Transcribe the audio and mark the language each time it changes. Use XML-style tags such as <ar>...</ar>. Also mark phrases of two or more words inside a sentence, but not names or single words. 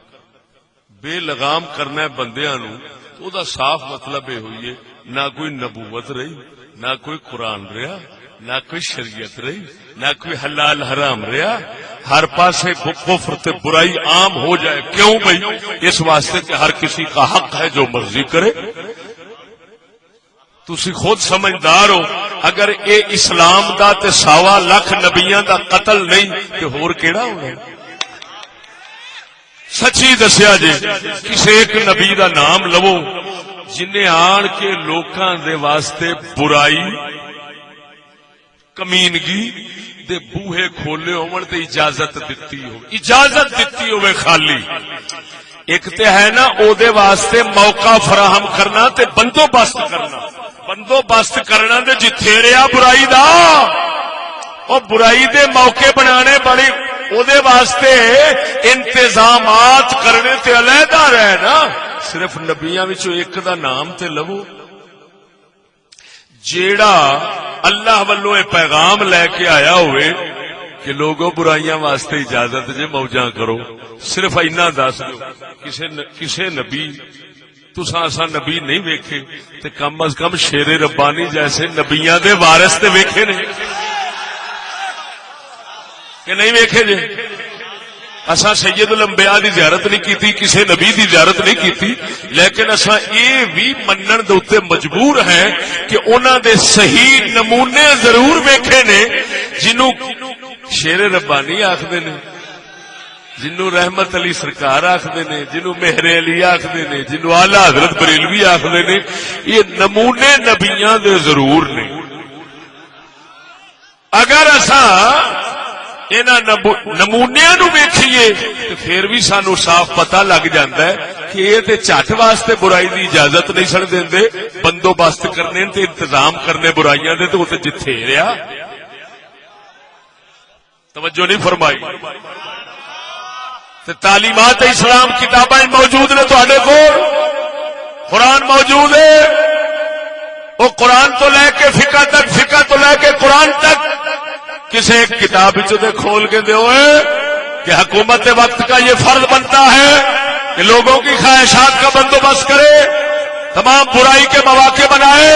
<pa>بندیاں نو تو دا صاف مطلب یہ ہوئی ہے نہ کوئی نبوت رہی نہ کوئی قرآن رہا نہ کوئی شریعت رہی نہ کوئی حلال حرام رہا ہر پاسے کفر تے برائی عام ہو جائے</pa> <ur>کیوں بھائی اس واسطے کہ ہر کسی کا حق ہے جو مرضی کرے</ur> <pa>تسی خود سمجھدار ہو اگر اے اسلام دا تے 1.25 لاکھ نبیاں دا قتل نہیں تے ہور کیڑا ہونا سچی دسیا جی کسی ایک نبی دا نام لو جنہیں آن کے لوکاں دے واسطے برائی کمینگی دے بوہے کھولے ہون تے اجازت دتی ہوئے خالی ایک تے ہے نا او دے واسطے موقع فراہم کرنا تے بندوبست کرنا تے جتھے رہیا برائی دا او برائی دے موقع بنانے بڑی او دے واسطے انتظامات کرنے تے علیحدہ رہے نا. صرف نبیاں وچوں ایک دا نام تے لو جیڑا اللہ والوں اے پیغام لے کے آیا ہوئے کہ لوگوں برائیاں واسطے اجازت جے موجاں کرو. صرف اینا دس دو. کسے نبی تساں اساں نبی نہیں ویکھے تے کم از کم شیر ربانی جیسے نبیاں دے وارث تے ویکھے نے کہ نہیں ویکھے جے. اساں سید الانبیاء دی زیارت نہیں کیتی, کسے نبی دی زیارت نہیں کیتی, لیکن اساں اے بھی منن دے اوتے مجبور ہیں کہ انہاں دے صحیح نمونے ضرور ویکھے نے جنوں شیر ربانی آکھدے نے, جنوں رحمت علی سرکار آکھدے نے, جنوں مہر علی آکھدے نے, جنوں اعلی حضرت بریلوی آکھدے نے. یہ نمونے نبیاں دے ضرور نے. اگر اساں انہاں نمونیاں نو ویکھیے تے پھر بھی سانو صاف پتہ لگ جاندا ہے کہ یہ تے جھٹ واسطے برائی دی اجازت نہیں سن دیندے, بندوبست کرنے تے انتظام کرنے برائیاں دے تے اوتے جتھے رہیا.</pa> <ur>توجہ نہیں فرمائی.</ur> <pa>تے تعلیمات اسلام کتاباں موجود نے تواڈے کول, قرآن موجود ہے. وہ قرآن تو لے کے فقہ تک, فقہ تو لے کے قرآن تک کسی ایک کتاب دے کھول کے دے</pa> <ur>کہ حکومت وقت کا یہ فرض بنتا ہے کہ لوگوں کی خواہشات کا بندوبست کرے, تمام برائی کے مواقع بنائے.</ur>